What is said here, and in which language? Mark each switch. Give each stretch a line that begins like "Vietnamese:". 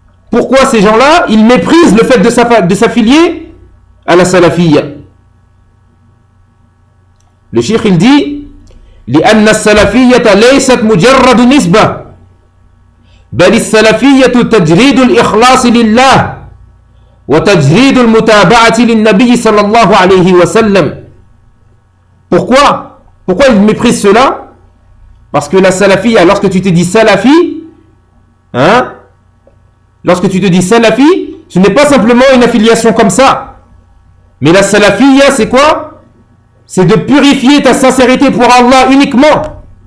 French: Pourquoi ces gens-là, ils méprisent le fait de s'affilier à la salafia. Le cheikh il dit,
Arabic: لِأَنَّ السَّلَفِيَّةَ لَيْسَتْ مُجَرَّدُ نِسْبَةً بَلِ السَّلَفِيَّةُ تَجْرِيدُ الْإِخْلَاصِ لِلَّهِ وَتَجْرِيدُ الْمُتَابَعَةِ لِلنَّبِيِّ صَلَى اللَّهُ عَلَيْهِ وَسَلَّمُ.
French: Pourquoi ils méprisent cela? Parce que la salafia, lorsque tu te dis salafi, lorsque tu te dis salafi, ce n'est pas simplement une affiliation comme ça. Mais la salafia, c'est quoi? C'est de purifier ta sincérité pour Allah uniquement.